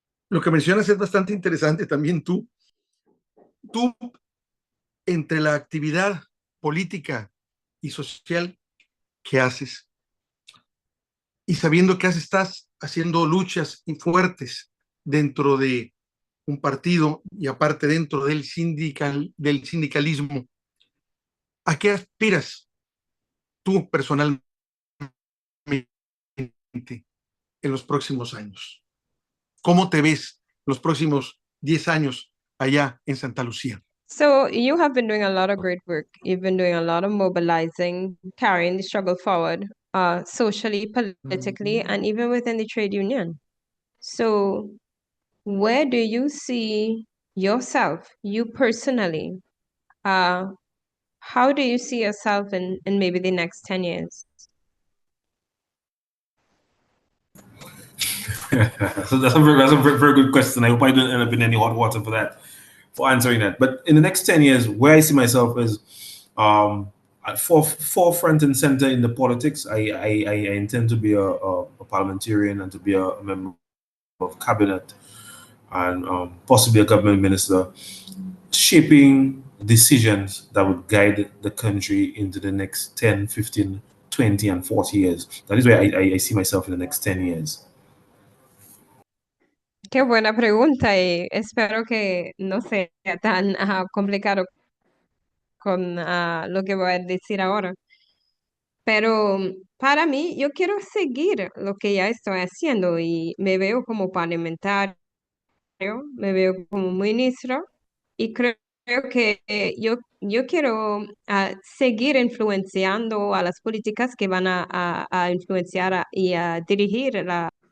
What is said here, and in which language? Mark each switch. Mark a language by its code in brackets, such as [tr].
[es] Lo que mencionas es bastante interesante también tú. Tú, entre la actividad política y social que haces y sabiendo que estás haciendo luchas y fuertes dentro de un partido y aparte dentro del sindicalismo, ¿a qué aspiras tú personalmente en los próximos años? ¿Cómo te ves los próximos 10 años allá en Santa Lucía? [en] So you have been doing a lot of great work. You've been doing a lot of mobilizing, carrying the struggle forward, socially, politically, and even within the trade union. So where do you see yourself, you personally? How do you see yourself in maybe the next 10 years? So that's a very, very good question. I hope I don't end up in any hot water for answering that. But in the next 10 years, where I see myself is at forefront and center in the politics. I intend to be a parliamentarian and to be a member of cabinet and possibly a government minister, shaping decisions that would guide the country into the next 10, 15, 20, and 40 years. That is where I see myself in the next 10 years. [es] Qué buena pregunta y espero que no sea tan complicado con lo que voy a decir ahora. Pero para mí, yo quiero seguir lo que ya estoy haciendo y me veo como parlamentario, me veo como ministro y creo que yo quiero seguir influenciando a las políticas que van a influenciar y a dirigir la...